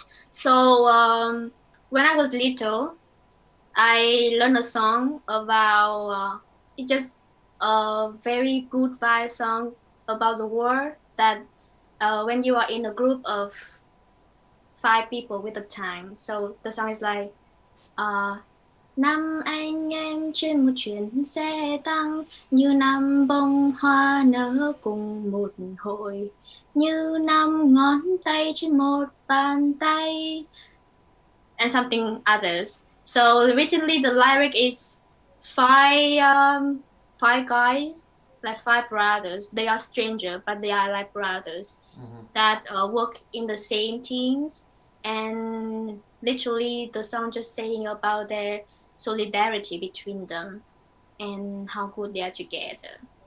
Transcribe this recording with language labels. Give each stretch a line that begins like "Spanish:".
English: So when I was little, I learned a song about it's just a very good vibe song about the war that when you are in a group of 5 people with a time. So the song is like uh,
Vietnamese: năm anh em trên một chuyến xe tăng như năm bông hoa nở cùng một hồi như năm ngón tay trên một bàn tay
English: and something others. So recently the lyric is five five guys, like 5 brothers. They are stranger, but they are like brothers Mm-hmm. that work in the same teams. And literally the song just saying about their solidarity between them and how good they are together.